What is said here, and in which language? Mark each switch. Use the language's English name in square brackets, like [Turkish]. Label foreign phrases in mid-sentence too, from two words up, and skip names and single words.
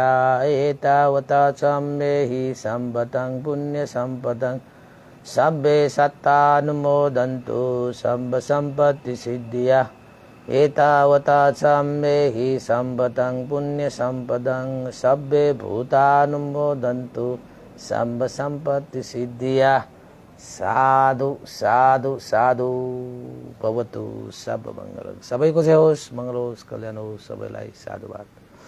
[Pali] एतावता चाम्बेहि सम्पदं पुण्यसम्पदं सब्बे सत्तानुमोदन्तु सम्ब सम्पत्ति सिद्धिया। एतावता चाम्बेहि सम्पदं पुण्यसम्पदं सब्बे भूतानुमोदन्तु सम्ब सम्पत्ति सिद्धिया। साधु साधु साधु भवतु। [Nepali] सब मङ्गल सबैको चाहिँ होस्, मङ्गल होस्, कल्याण होस्, सबैलाई साधुवाद।